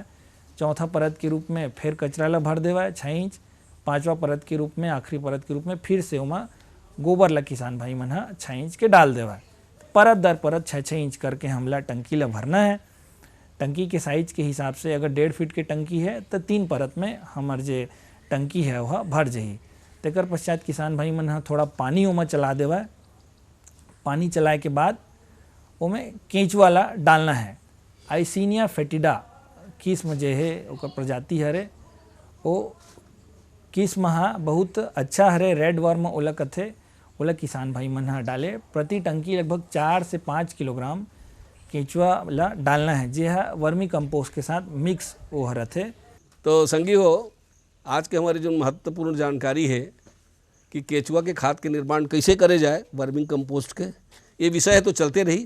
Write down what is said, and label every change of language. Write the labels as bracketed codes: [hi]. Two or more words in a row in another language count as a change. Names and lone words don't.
[hne] चौथा परत के रूप में फिर कचरा ला भर देवा 6 इंच। पांचवा परत के रूप में, आखिरी परत के रूप में फिर से ओमा गोबर ला किसान भाई मन 6 इंच के डाल देवा। परत दर परत 6-6 इंच करके हमला टंकी ला भरना है। टंकी के साइज के हिसाब से अगर 1.5 फीट के टंकी है तो 3 परत में हमार जे टंकी है वह भर जाही। तेकर पश्चात किसान भाई मन थोड़ा पानी ओमा चला देवा। पानी चलाए के बाद ओमे केंचुआ ला डालना है। आइसिनिया फेटिडा किस्म जे है ओकर प्रजाति हरे, ओ किस्म बहुत अच्छा हरे, [en] red worm [hne] ओला कथे। ओला किसान भाई मन डाले। प्रति टंकी लगभग 4 से 5 किलोग्राम केंचुआ ला डालना है, जे [en] vermi compost [hne] के साथ मिक्स वो रहते। तो संगी हो, आज के हमारी जो महत्वपूर्ण जानकारी है कि केचुआ के खाद के निर्माण कैसे करे जाए, [en] verming compost [hne] के, ये विषय है तो चलते रही।